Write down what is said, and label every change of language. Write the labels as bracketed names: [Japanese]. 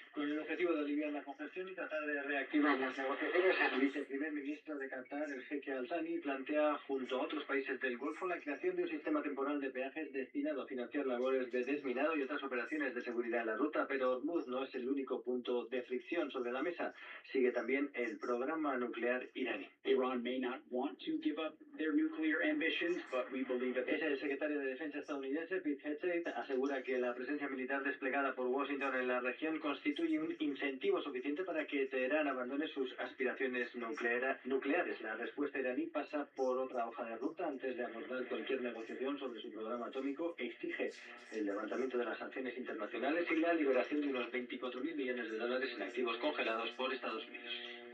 [Spanish] Con el objetivo de aliviar la congestión y tratar de reactivar las negociaciones, el viceprimer ministro de Qatar, el jeque Al-Thani, plantea junto a otros países del Golfo la creación de un sistema temporal de peajes destinado a financiar labores de desminado y otras operaciones de seguridad en la ruta, pero Hormuz no es el único punto de fricción sobre la mesa. Sigue también el programa nuclear iraní. [English] Iran may not want to give up their nuclear ambitions, but we believe that [Spanish] el secretario de Defensa estadounidense, Pete Hegseth, asegura que la presencia militar desplegada por Washington en la región constituye un incentivo suficiente para que Teherán abandone sus aspiraciones nucleares. La respuesta iraní pasa por otra hoja de ruta. Antes de abordar cualquier negociación sobre su programa atómico, exige el levantamiento de las sanciones internacionales y la liberación de unos 24.000 millones de dólares en activos congelados por Estados Unidos.